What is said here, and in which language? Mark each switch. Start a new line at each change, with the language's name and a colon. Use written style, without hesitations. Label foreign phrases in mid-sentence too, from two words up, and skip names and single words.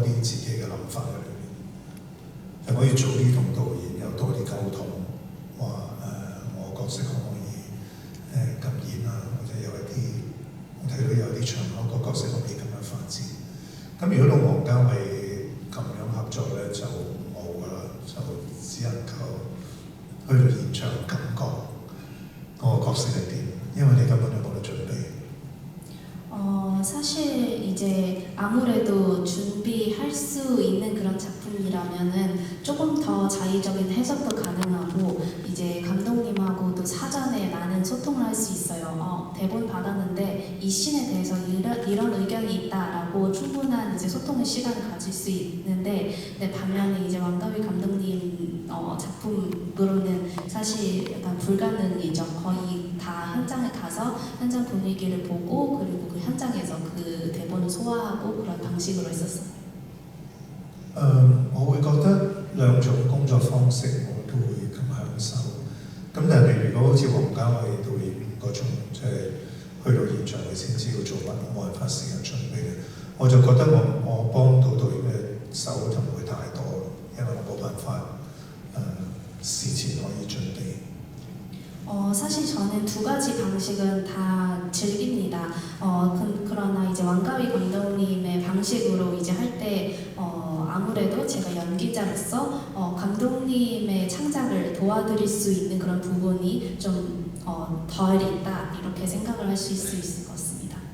Cantonese: 啲自己嘅諗法喺裏面，就可以早啲同導演有多啲溝通，話我角色可唔可以咁演啊，或者有一啲我睇到有啲場口個角色可唔可以咁樣發展。咁如果同王家衛咁樣合作咧，就冇噶啦，就只能夠。去到現場感覺個角色係點，因為你根本就冇得準備。
Korean: 사실 이제 아무래도 준비할 수 있는 그런 작품이라면은 조금 더 자의적인 해석도 가능하고, 이제 감독님하고도 사전에 많은 소통을 할 수 있어요. 대본 받았는데 이 씬에 대해서 이런 의견이 있다라고 충분한 이제 소통의 시간을 가질 수 있는데, 근데 반면에 이제 왕가위 감독님 작품으로는 사실 약간 불가능이죠. 거의 다 현장에 가서 현장 분위기를 보고, 그리고 그 현장에서 그 대본을 소화하고 그런 방식으로 했었어요.
Cantonese: 我會覺得兩種工作方式我都會咁享受。咁但係如果好似王家衛導演嗰種，即係去到現場你先知道做乜，我冇辦法時間準備嘅，我就覺得我幫到導演嘅手就唔會太多，因為我冇辦法事前可以準備。
Korean: 사실 저는 두 가지 방식은 다 즐깁니다. 그러나 이제 왕가위 감독님의 방식으로 이제 할 때 아무래도 제가 연기자로서 감독님의 창작을 도와드릴 수 있는 그런 부분이 좀 덜 있다, 이렇게 생각을 하실 수 있을 것 같습니다.